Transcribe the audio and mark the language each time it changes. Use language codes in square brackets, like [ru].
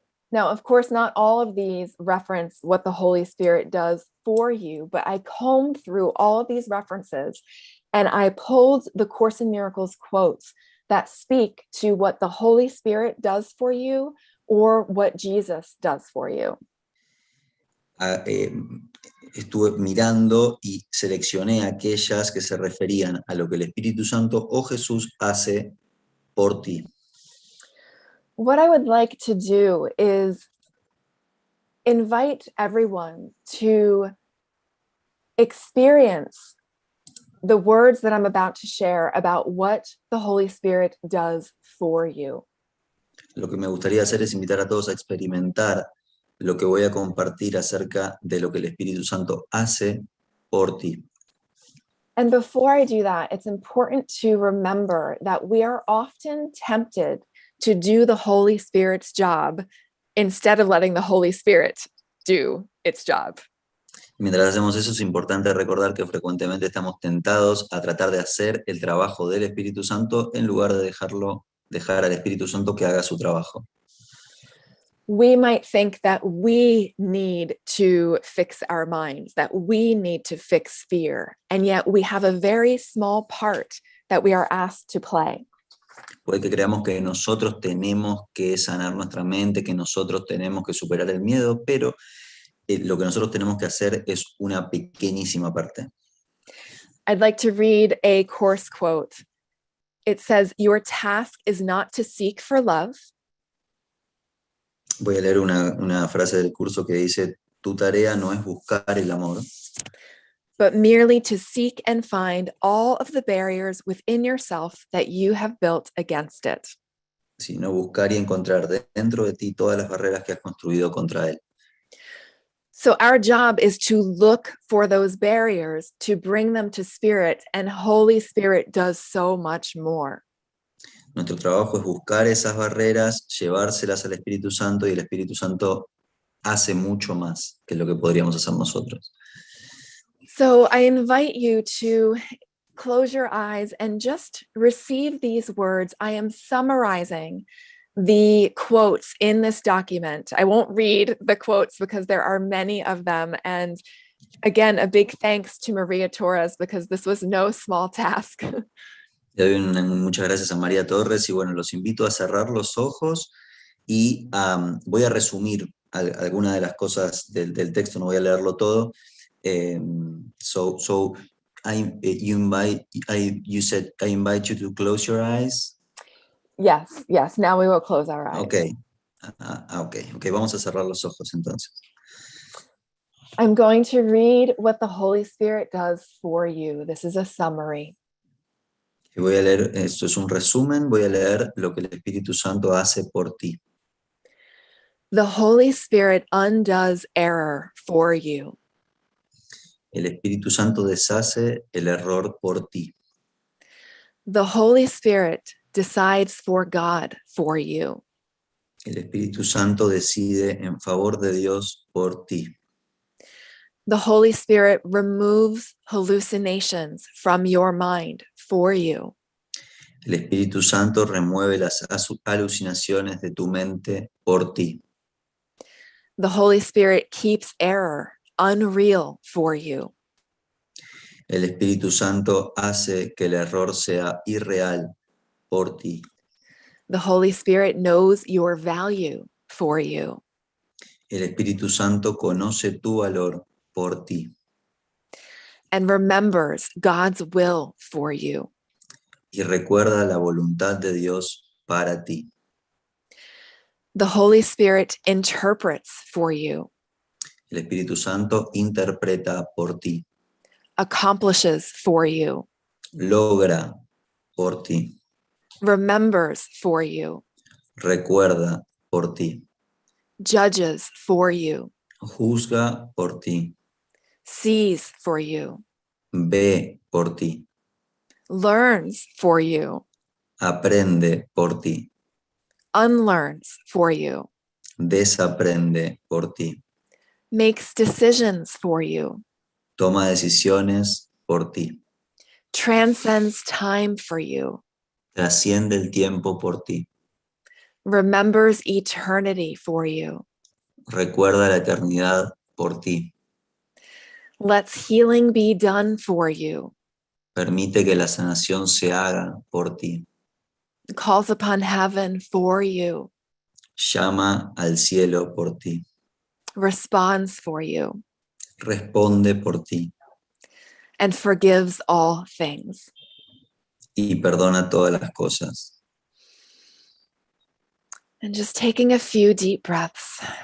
[en] Now, of course, not all of these reference what the Holy Spirit does for you, but I combed through all of these references and I pulled the Course in Miracles quotes that speak to what the Holy Spirit does for you or what Jesus does for you. [es] Estuve mirando y seleccioné aquellas que se referían a lo que el Espíritu Santo o Jesús hace por ti. [en] What I would like to do is invite everyone to experience the words that I'm about to share about what the Holy Spirit does for you. [es] Lo que me gustaría hacer es invitar a todos a experimentar lo que voy a compartir acerca de lo que el Espíritu Santo hace por ti. [en] And before I do that, it's important to remember that we are often tempted to do the Holy Spirit's job instead of letting the Holy Spirit do its job. [es] Mientras hacemos eso, es importante recordar que frecuentemente estamos tentados a tratar de hacer el trabajo del Espíritu Santo en lugar de dejar al Espíritu Santo que haga su trabajo. [en] We might think that we need to fix our minds, that we need to fix fear, and yet we have a very small part that we are asked to play. [es] Puede que creamos que nosotros tenemos que sanar nuestra mente, que nosotros tenemos que superar el miedo, pero lo que nosotros tenemos que hacer es una pequeñísima parte. [en] I'd like to read a course quote. It says, "Your task is not to seek for love, [es] Voy a leer una frase del curso que dice, tu tarea no es buscar el amor, [en] but merely to seek and find all of the barriers within yourself that you have built against it." [es] sino buscar y encontrar dentro de ti todas las barreras que has construido contra él. [en] So our job is to look for those barriers, to bring them to Spirit, and Holy Spirit does so much more. [es] Nuestro trabajo es buscar esas barreras, llevárselas al Espíritu Santo, y el Espíritu Santo hace mucho más que lo que podríamos hacer nosotros. [en] So I invite you to close your eyes and just receive these words. I am summarizing the quotes in this document. I won't read the quotes because there are many of them. And again, a big thanks to Maria Torres because this was no small task. [es] Le doy muchas gracias a María Torres y bueno, los invito a cerrar los ojos y voy a resumir algunas de las cosas del texto, no voy a leerlo todo. [en] So you said I invite you to close your eyes. Yes. Now we will close our eyes. Okay. Okay. [es] Vamos a cerrar los ojos entonces. [en] I'm going to read what the Holy Spirit does for you. This is a summary. [es] Y voy a leer, esto es un resumen, voy a leer lo que el Espíritu Santo hace por ti. [en] The Holy Spirit undoes error for you. [es] El Espíritu Santo deshace el error por ti. [en] The Holy Spirit decides for God for you. [es] El Espíritu Santo decide en favor de Dios por ti. [en] The Holy Spirit removes hallucinations from your mind for you. [es] El Espíritu Santo remueve las alucinaciones de tu mente por ti. [en] The Holy Spirit keeps error unreal for you. [es] El Espíritu Santo hace que el error sea irreal por ti. [en] The Holy Spirit knows your value for you. [es] El Espíritu Santo conoce tu valor por ti. [en] And remembers God's will for you. [es] Y recuerda la voluntad de Dios para ti. [en] The Holy Spirit interprets for you. [es] El Espíritu Santo interpreta por ti. [en] Accomplishes for you. [es] Logra por ti. [en] Remembers for you. [es] Recuerda por ti. [en] Judges for you. [es] Juzga por ti. [en] Sees for you. [es] Ve por ti. [en] Learns for you. [es] Aprende por ti. [en] Unlearns for you. [es] Desaprende por ti. [en] Makes decisions for you. [es] Toma decisiones por ti. [en] Transcends time for you. [es] Trasciende el tiempo por ti. [en] Remembers eternity for you. [es] Recuerda la eternidad por ti. [en] Lets healing be done for you. [es] Permite que la sanación se haga por ti. [en] Calls upon heaven for you. [es] Llama al cielo por ti. [en] Responds for you. [es] Responde por ti. [en] And forgives all things. [es] Y perdona todas las cosas. [en] And just taking a few deep breaths.